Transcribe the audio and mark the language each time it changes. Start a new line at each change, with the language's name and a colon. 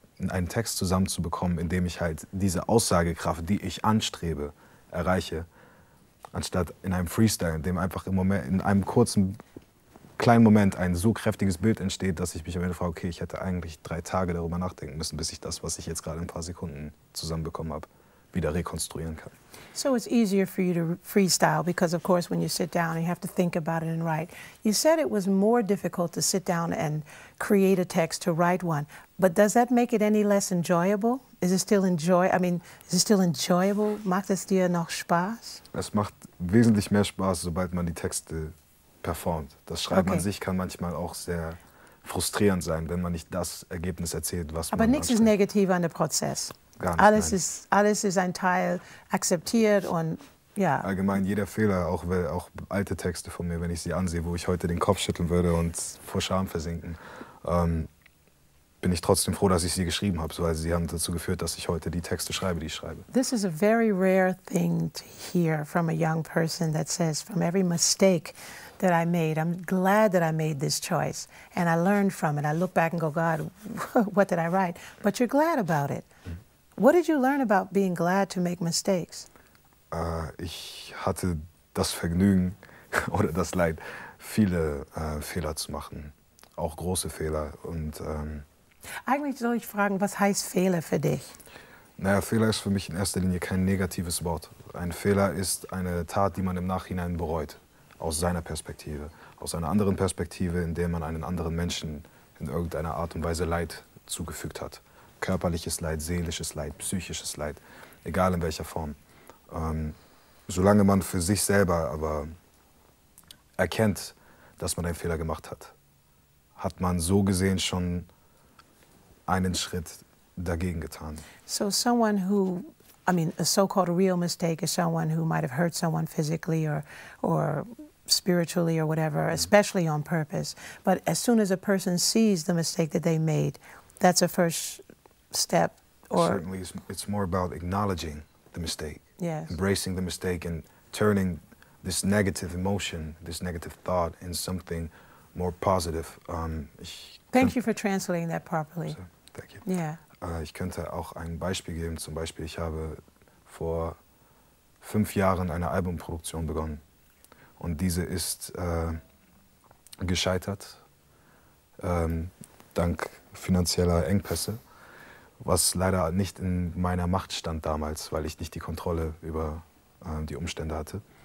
German: einen Text zusammenzubekommen, in dem ich halt diese Aussagekraft, die ich anstrebe, erreiche, anstatt in einem Freestyle, in dem einfach in einem kurzen, kleinen Moment ein so kräftiges Bild entsteht, dass ich mich am Ende frage, okay, ich hätte eigentlich 3 Tage darüber nachdenken müssen, bis ich das, was ich jetzt gerade in ein paar Sekunden zusammenbekommen habe, wieder rekonstruieren kann.
English: So it's easier for you to freestyle because, of course, when you sit down, you have to think about it and write. You said it was more difficult to sit down and create a text, to write one. But does that make it any less enjoyable? Is it still enjoyable?
German: Macht es dir noch Spaß? Es macht wesentlich mehr Spaß, sobald man die Texte performt. Das Schreiben an sich kann manchmal auch sehr frustrierend sein, wenn man nicht das Ergebnis erzählt, was man Aber nichts ist negativ an dem Prozess. Gar nicht, alles ist ein Teil akzeptiert und ja. Allgemein jeder Fehler, auch alte Texte von mir, wenn ich sie ansehe, wo ich heute den Kopf schütteln würde und vor Scham versinken, bin ich trotzdem froh, dass ich sie geschrieben habe, weil sie haben dazu geführt, dass ich heute die Texte schreibe, die ich schreibe.
English: This is a very rare thing to hear from a young person that says, from every mistake that I made, I'm glad that I made this choice and I learned from it. I look back and go, God, what did I write? But you're glad about it. What did you learn about being glad to make mistakes?
German: Ich hatte das Vergnügen oder das Leid, viele Fehler zu machen, auch große Fehler. Und eigentlich soll ich fragen, was heißt Fehler für dich? Naja, Fehler ist für mich in erster Linie kein negatives Wort. Ein Fehler ist eine Tat, die man im Nachhinein bereut, aus seiner Perspektive. Aus einer anderen Perspektive, in der man einen anderen Menschen in irgendeiner Art und Weise Leid zugefügt hat. Körperliches Leid, seelisches Leid, psychisches Leid, egal in welcher Form. Solange man für sich selber aber erkennt, dass man einen Fehler gemacht hat, hat man so gesehen schon einen Schritt dagegen getan.
English: So someone who, I mean, a so-called real mistake is someone who might have hurt someone physically or spiritually or whatever, especially on purpose. But as soon as a person sees the mistake that they made, that's a first step. Or certainly, it's more about acknowledging the mistake, yes, embracing the mistake and turning this negative emotion, this negative thought in something more positive. Thank you for translating that properly. So, thank you. Yeah.
German: Ich könnte auch ein Beispiel geben. Zum Beispiel, ich habe vor 5 Jahren eine Albumproduktion begonnen. Und diese ist gescheitert, dank finanzieller Engpässe, was leider nicht in meiner Macht stand damals, weil ich nicht die Kontrolle über die Umstände hatte.